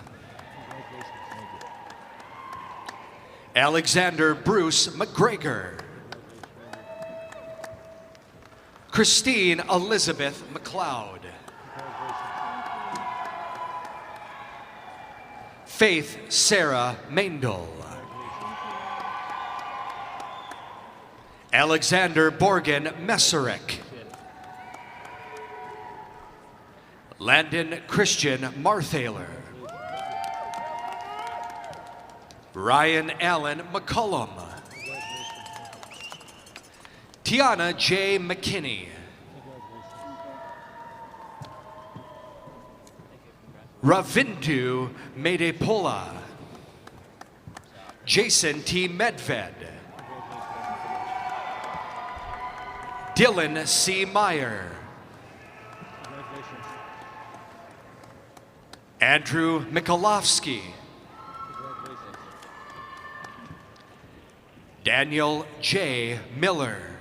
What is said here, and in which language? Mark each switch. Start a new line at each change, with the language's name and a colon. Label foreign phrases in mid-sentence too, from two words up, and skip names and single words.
English: Alexander Bruce McGregor. Christine Elizabeth McLeod. Faith Sarah Maindel. Alexander Borgen Messerich. Landon Christian Marthaler. Ryan Allen McCullum. Tiana J. McKinney. Ravindu Medepola. Jason T. Medved. Dylan C. Meyer. Andrew Mikolovsky. Daniel J. Miller.